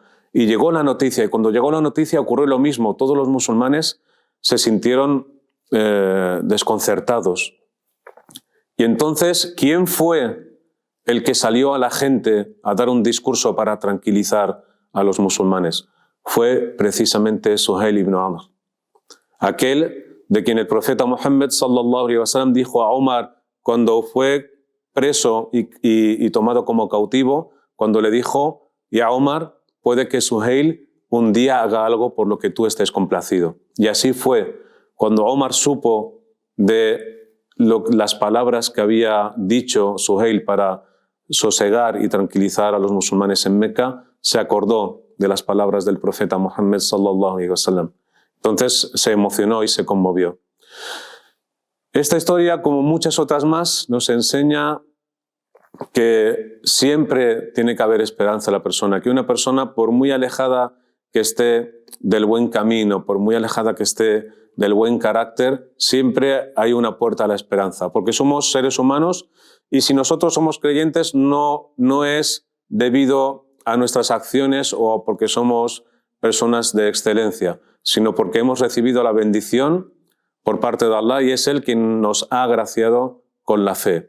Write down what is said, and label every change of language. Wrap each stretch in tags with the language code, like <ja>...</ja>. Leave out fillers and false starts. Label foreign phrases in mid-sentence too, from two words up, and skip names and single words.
<es>Y llegó la noticia, y cuando llegó la noticia ocurrió lo mismo. Todos los musulmanes se sintieron desconcertados. Y entonces, ¿quién fue el que salió a la gente a dar un discurso para tranquilizar a los musulmanes? Fue precisamente Suhail ibn Amr, aquel de quien el profeta Muhammad</es> <ar>صلى الله عليه وسلم</ar> <es>dijo a Omar cuando fue preso y tomado como cautivo, cuando le dijo: ya Omar, puede que Suhail un día haga algo por lo que tú estés complacido. Y así fue. Cuando Omar supo de las palabras que había dicho Suhail para sosegar y tranquilizar a los musulmanes en Meca, se acordó de las palabras del profeta Muhammad</es> <ar>صلى الله عليه وسلم.</ar> <es>Entonces se emocionó y se conmovió. Esta historia, como muchas otras más, nos enseña que siempre tiene que haber esperanza en la persona, que una persona, por muy alejada que esté del buen camino, por muy alejada que esté del buen carácter, siempre hay una puerta a la esperanza, porque somos seres humanos y si nosotros somos creyentes no es debido a nuestras acciones o porque somos personas de excelencia, sino porque hemos recibido la bendición por parte de Allah y es Él quien nos ha agraciado con la fe.</es>